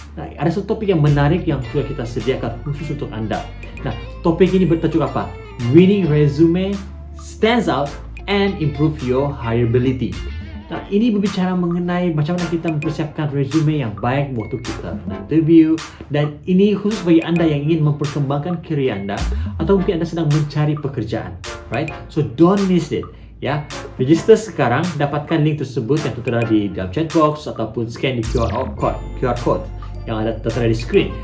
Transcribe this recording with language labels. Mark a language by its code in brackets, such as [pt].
[ms] Nah, ada satu topik yang menarik yang sudah kita sediakan khusus untuk anda. Nah, topik ini bertajuk apa? [en] Winning Resume Stands Out and Improve Your Hireability. [ms] Nah, ini berbicara mengenai macam mana kita mempersiapkan resume yang baik waktu kita interview, dan ini khusus bagi anda yang ingin memperkembangkan career anda atau mungkin anda sedang mencari pekerjaan, right? [en] So don't miss it, [ms] ya. Register sekarang, dapatkan link tersebut yang tertera di dalam chat box ataupun scan di QR code yang ada tertera di screen.